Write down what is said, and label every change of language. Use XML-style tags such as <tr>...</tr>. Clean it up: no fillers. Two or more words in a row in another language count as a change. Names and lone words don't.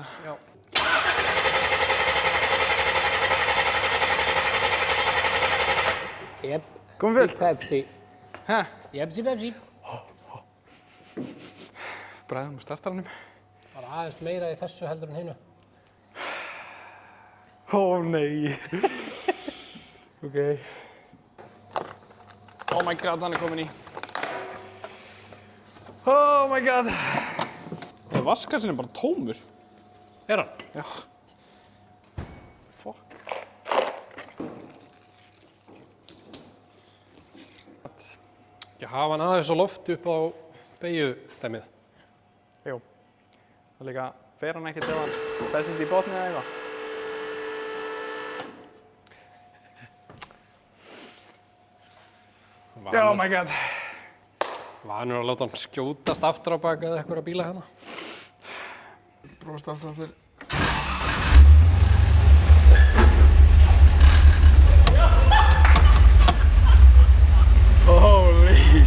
<is>Já. Jep. Komum vel. Pepsi. Hæ? Jepsi Pepsi. Bræðum á startaranum. Það er aðeins meira í þessu heldur en hinu. Ó, nei. Ok.</is> <en>Oh my god,</en> <is>hann er komin í.</is> <en>Oh my god.</en> <is>Vaskasinn er bara tómur. Er hann? Já. Fuck. Ekki hafa hann aðeins á loft upp á beygju-dæmið. Jú. Það líka fer hann ekkert ef hann festist í botni eða eitthvað.</is> <en>Oh my god.</en> <is>Vanur að láta hann skjótast aftur á bak eða eitthvað bíla hérna. Prófa að starta aftur. Holy.</is>